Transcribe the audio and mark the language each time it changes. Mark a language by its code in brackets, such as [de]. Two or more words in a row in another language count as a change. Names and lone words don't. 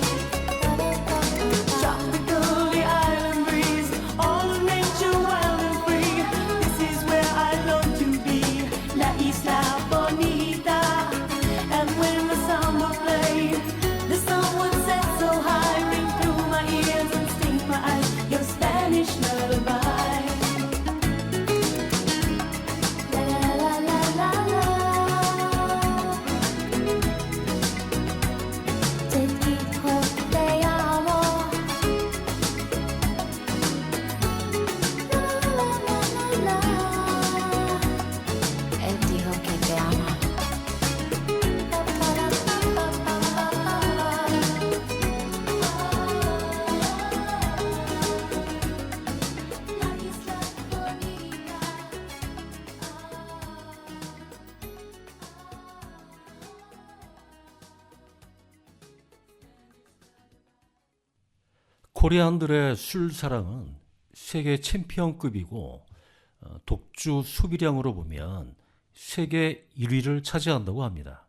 [en] Tropical, the island breeze, all of nature wild and free. This is where I long to be, La Isla Bonita. And when the samba played, the sun would set so high, ring through my ears and sting my eyes, your Spanish lullaby. La la la la la la. [es] Te dijo te amo. La, la, la, la. Él dijo que te ama. [en] La Isla Bonita. [ko] 코리안들의 술 사랑은 세계 챔피언급이고 독주 소비량으로 보면 세계 1위를 차지한다고 합니다.